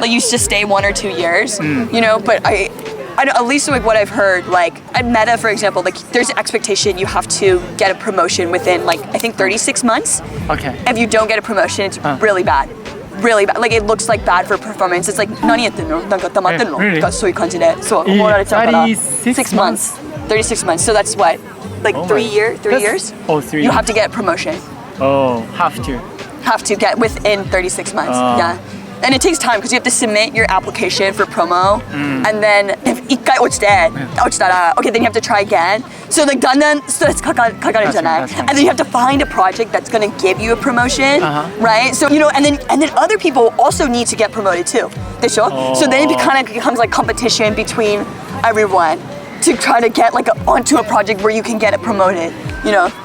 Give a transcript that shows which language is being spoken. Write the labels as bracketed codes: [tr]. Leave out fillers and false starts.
[en] Like you just stay 1 or 2 years, you know. But I at least like what I've heard, like at Meta, for example, like there's an expectation you have to get a promotion within like I think 36 months. Okay. If you don't get a promotion, it's really bad. Really bad. Like it looks like bad for performance. [ja] It's like 何やってんの？なんか黙ってんの？がそういう感じで、そう思われちゃうから。 [en] 6 months. 36 months. So that's what, like 3 years? Oh, 3 years. You have to get a promotion. Oh, have to get within 36 months. Yeah. And it takes time because you have to submit your application for promo, and then if [ja] 1回落ちたら [en] okay, then you have to try again. So like [ja] だんだんストレスかかるじゃない? [en] And then you have to find a project that's going to give you a promotion, right? So you know, and then other people also need to get promoted too. [ja] でしょ? [en] So then it kind of becomes like competition between everyone to try to get like onto a project where you can get it promoted, you know?